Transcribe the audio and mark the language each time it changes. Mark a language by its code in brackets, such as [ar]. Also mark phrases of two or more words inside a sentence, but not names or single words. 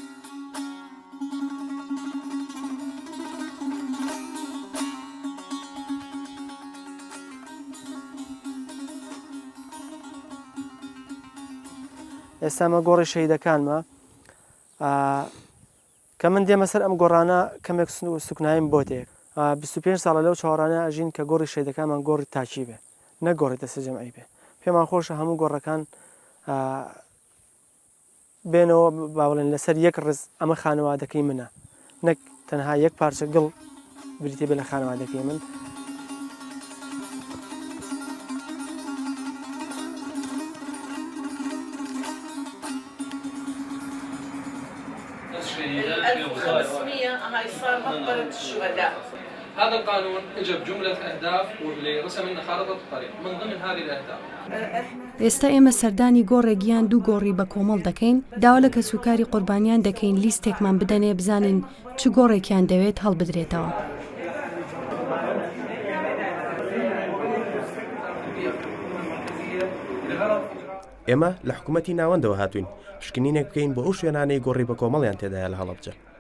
[ckb] ئێستا ئەمە گۆڕی شەیدەکانمە کە من دێمە سەر ئەم گۆڕانە کەمێک سوکناییم بۆ تێک 25 ساڵە لەو چاوەڕانە ئەژین کە گۆڕی شەیدەکانمان گۆڕی تاچی بێ نەگۆڕی دەستە جەمعی بێ. پێمان خۆشە هەموو گۆڕەکان بێنەوە باوڵێن لەسەر یەک ڕز ئەمە خانەوادەکەی منە نەک تەنها یەک پارچە گڵ بریتێ بێ لە خانەوادەکەی من. [ar] هاي صار مقبرة الشهداء. هذا القانون اجى بجملة أهداف واللي رسم لنا خارطة الطريق من ضمن هذه الأهداف. [ckb] ئێستا ئێمە سەردانی گۆڕێکیان 2 گۆڕی بە کۆمەڵ دەکەین داوا لە کەسوکاری قوربانیان دەکەین لیستێکمان بدەنێ بزانین چ گۆڕێکیان دەوێت هەڵبدرێتەوە. ئێمە لە حکوومەتی ناوەندەوە هاتوین شکنینێک بکەین بۆ ئەو شوێنانەی گۆڕی بە کۆمەڵیان تێدایە لە هەڵەبجە.